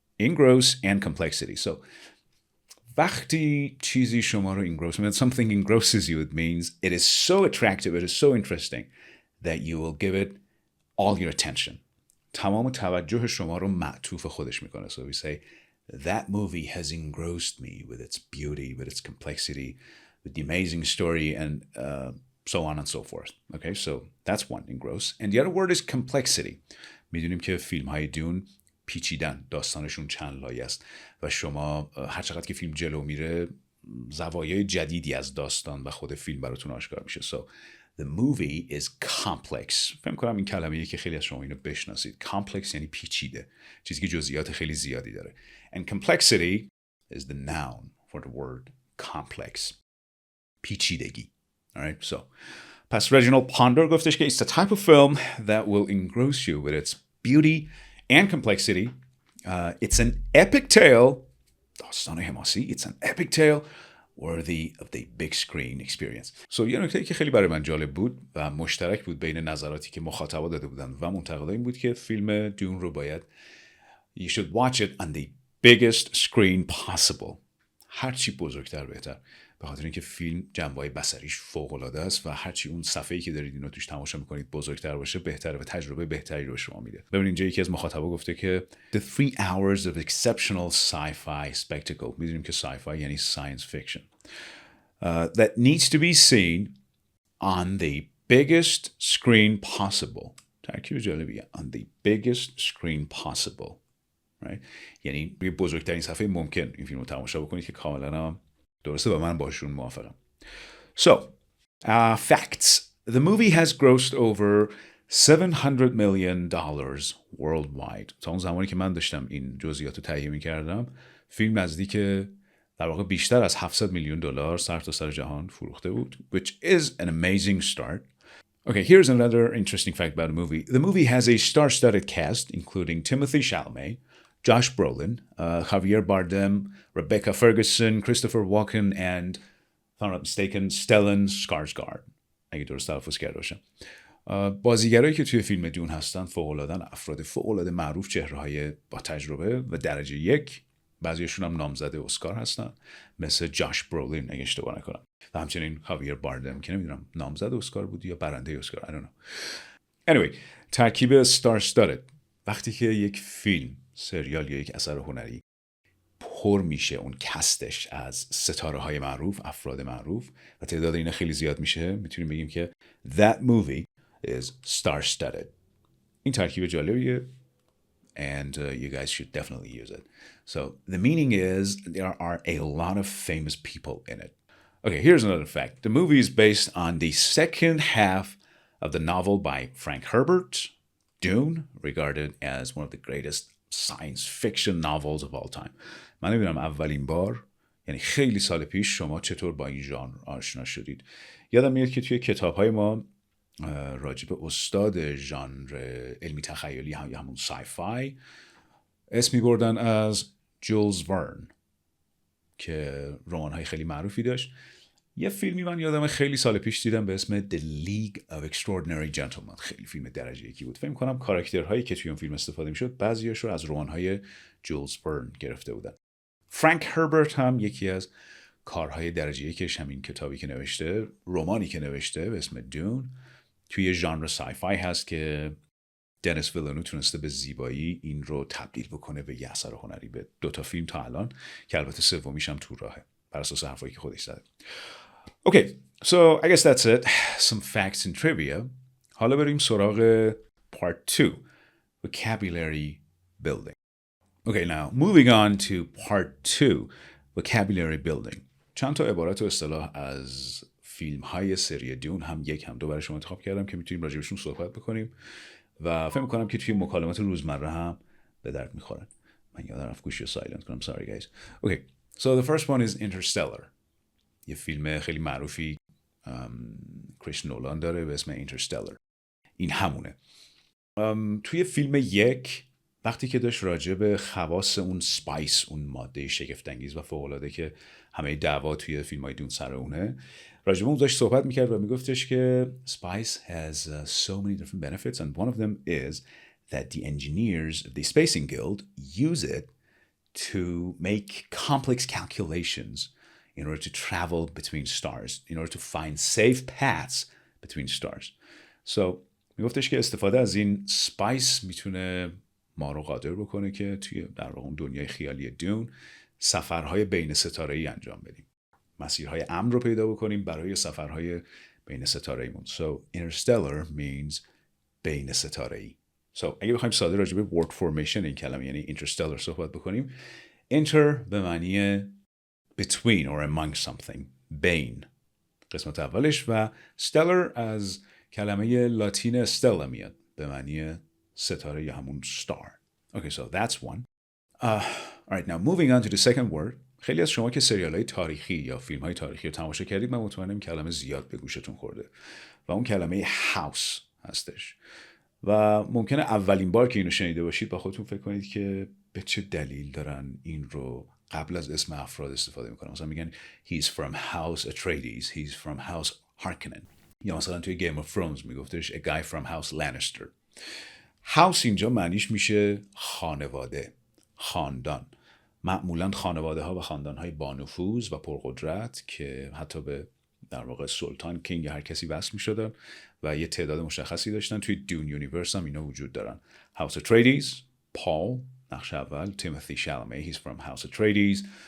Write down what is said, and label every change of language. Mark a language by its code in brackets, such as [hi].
[en] Engross and complexity. So [fa] وقتی چیزی شما رو [en] engross means something engrosses you, it means it is so attractive, it is so interesting that you will give it all your attention. [fa] تمام توجه شما رو معطوف خودش میکنه. [en] So we say that movie has engrossed me with its beauty, with its complexity, with the amazing story and so on and so forth. Okay, so that's one, engross. And the other word is complexity. [fa] میدونیم که فیلم های دون پیچیدن، داستانشون چند لایه است و شما هر چقدر که فیلم جلو میره زوایای جدیدی از داستان و خود فیلم براتون آشکار میشه. [en] So the movie is complex. [fa] فکر کنم این کلمه‌ای که خیلی از شما اینو بشناسید. Complex یعنی پیچیده، چیزی که جزئیات خیلی زیادی داره. [en] And complexity is the noun for the word complex. [fa] پیچیدگی. [en] Alright, so [fa] پس رجینال پاندر گفتش که [en] it's the type of film that will engross you with its beauty and complexity. It's an epic tale. [fa] داستان حماسی. [en] It's an epic tale worthy of the big screen experience. [fa] So یه نکته که خیلی برای من جالب بود و مشترک بود بین نظراتی که مخاطبا داده بودن و منتقدا این بود که فیلم دون رو باید [en] you should watch it on the biggest screen possible. [fa] هرچی بزرگتر بهتر، به خاطر اینکه فیلم جنبه‌های بصریش فوق‌العاده است و هرچی اون صفحه‌ای که دارید اینو توش تماشا می‌کنید بزرگتر باشه بهتره و تجربه بهتری رو به شما میده. ببینید اینجا یکی از مخاطبا گفته که [en] the 3 hours of exceptional sci-fi spectacle، [fa] می‌دونیم که [en] sci-fi یعنی science fiction that needs to be seen on the biggest screen possible. [fa] ترکیب جالبیه. [en] on the biggest screen possible. Right? [fa] یعنی روی بزرگترین صفحه ممکن این فیلم رو تماشا بکنید که کاملا هم درسته و من باشون موافقم. [en] So, facts. The movie has grossed over $700 million worldwide. [fa] تا اون زمانی که من داشتم این جزئیات رو تهیه می‌کردم، فیلم نزدیک در واقع بیشتر از $700 میلیون سرتاسر جهان فروخته بود, [en] which is an amazing start. Okay, here's another interesting fact about the movie. The movie has a star-studded cast, including Timothée Chalamet, Josh Brolin, Javier Bardem, Rebecca Ferguson, Christopher Walken, and, if I'm not mistaken, Stellan Skarsgård. [fa] اگه درست تلفظ کرده باشم. بازیگرایی که توی فیلم دون هستن فوق‌العاده‌ان، افراد فوق‌العاده معروف، چهره‌های با تجربه و درجه 1. بعضیشون هم نامزد اسکار هستن، مثل جاش برولین اگه اشتباه نکنم، و همچنین خاویر باردم که نمیدونم نامزد اسکار بود یا برنده اسکار. [en] I don't know. [fa] Anyway, ترکیب ستار استارد. وقتی که یک فیلم، سریال یا یک اثر هنری پر میشه اون کستش از ستاره های معروف، افراد معروف، و تعداد اینا خیلی زیاد میشه، میتونیم بگیم که [en] that movie is star-studded. [fa] این ترکیب جالبیه [en] and you guys should definitely use it. So the meaning is there are a lot of famous people in it. Okay, here's another fact. The movie is based on the second half of the novel by Frank Herbert, Dune, regarded as one of the greatest science fiction novels of all time. [fa] من نمیدونم اولین بار، یعنی خیلی سال پیش، شما چطور با این ژانر آشنا شدید. یادم میاد که توی کتاب‌های ما راجع به استاد ژانر علمی تخیلی یا همون سای-فای اسم می‌بردن از جولز ورن که رمان‌های خیلی معروفی داشت. یه فیلمی من یادم خیلی سال پیش دیدم به اسم The League of Extraordinary Gentlemen. خیلی فیلم درجه یکی بود. فکر می‌کنم کاراکترهایی که توی اون فیلم استفاده می‌شد بعضی‌هاش رو از رمان‌های جولز ورن گرفته بودن. فرانک هربرت هم یکی از کارهای درجه یکش همین کتابی که نوشته، رمانی که نوشته به اسم دون، توی ژانر سای-فای هست که دنیس ویلنو تونسته به زیبایی این رو تبدیل بکنه به یه اثر هنری، به 2 فیلم تا الان، که البته سومیش هم تو راهه بر اساس حرفایی که خودش زده. [en] Okay, so I guess that's it. Some facts and trivia. [fa] حالا بریم سراغ [en] Part 2, vocabulary building. Okay, now moving on to Part 2, vocabulary building. [fa] چند تا عبارت و اصطلاح از فیلم‌های سری دون، هم 1 هم 2 برای شما انتخاب کردم که میتونیم راجع بهشون صحبت بکنیم و فکر می‌کنم که توی مکالمات روزمره هم به درد می‌خورن. من یادم رفت گوشی رو سایلنت کنم. [en] Sorry guys. Okay, so the first one is Interstellar. [fa] یه فیلم خیلی معروفی کریس نولان داره به اسم Interstellar. این همونه. توی فیلم 1 وقتی که داشت راجع به خواص اون سپایس، اون ماده شگفت‌انگیز و فوق‌العاده که همه دعوا توی فیلم‌های دون سر اونه، راجع به اون داشت صحبت می‌کرد و میگفتش که [en] spice has so many different benefits and one of them is that the engineers of the Spacing Guild use it to make complex calculations in order to travel between stars, in order to find safe paths between stars. [fa] So میگفتش که استفاده از این سپایس میتونه ما رو قادر بکنه که توی در واقع اون دنیای خیالی دون سفرهای بین ستاره‌ای انجام بدیم، مسیرهای امن رو پیدا بکنیم برای سفرهای بین ستاره‌ایمون. [en] So interstellar means [fa] بین ستاره‌ای. So اگه بخوایم ساده راجع به word formation این کلمه یعنی interstellar صحبت بکنیم، inter به معنی [en] between or among something، [fa] بین قسمت اولش، و stellar از کلمه لاتین stella میاد به معنی ستاره یا همون star. [en] Okay, so that's one. All right, now moving on to the second word. [fa] خیلی از شما که سریال‌های تاریخی یا فیلم‌های تاریخی رو تماشا کردید، من مطمئنم این کلمه زیاد به گوشتون خورده و اون کلمه house هستش و ممکنه اولین بار که اینو شنیده باشید با خودتون فکر کنید که به چه دلیل دارن این رو قبل از اسم افراد استفاده میکنن. مثلا میگن [en] he's from house Atreides, he's from house Harkonnen، [fa] یا مثلا توی Game of Thrones میگفتش [en] a guy from house Lannister. [fa] house اینجا معنیش میشه خانواده، خاندان، معمولاً خانواده ها و خاندان های بانفوذ و پرقدرت که حتی به در واقع سلطان، کینگ، هر کسی وصل می شدن و یه تعداد مشخصی داشتن. توی دون یونیورس هم اینا وجود دارن. هاوس اتریدیز، پال نقش اول، تیموثی شالمه [en] he's from House Atreides.